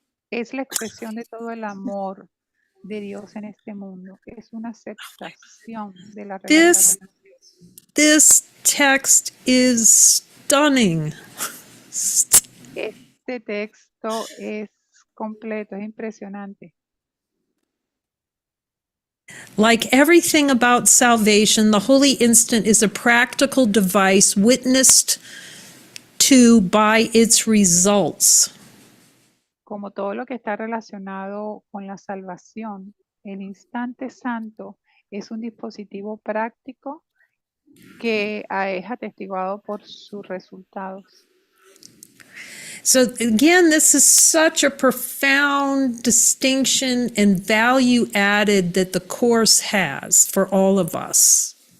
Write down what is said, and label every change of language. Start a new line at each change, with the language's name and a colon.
Spanish: Es la expresión de todo el amor de Dios en este mundo. Es una aceptación de la
English: This
Spanish: relación.
English: this text is stunning.
Spanish: Este texto es completo, es impresionante.
English: Like everything about salvation, the holy instant is a practical device witnessed to by its results.
Spanish: Como todo lo que está relacionado con la salvación, el instante santo es un dispositivo práctico que es atestiguado por sus resultados.
English: So again, this is such a profound distinction and value added that the Course has for all of us.